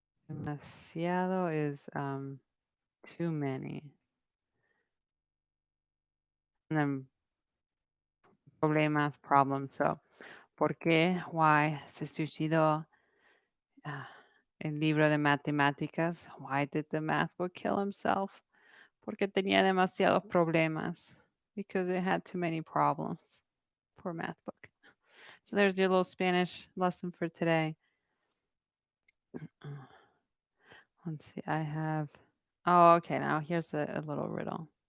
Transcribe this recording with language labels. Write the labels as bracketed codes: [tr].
[en] Demasiado is too many. And then problemas, problems. [es] So, ¿por qué, [en] why [es] se suicidó el libro de matemáticas? [en] Why did the math book kill himself? [es] Porque tenía demasiados problemas. [en] Because it had too many problems. Poor math book. So there's your little Spanish lesson for today. Let's see, I have, oh, okay, now here's a little riddle.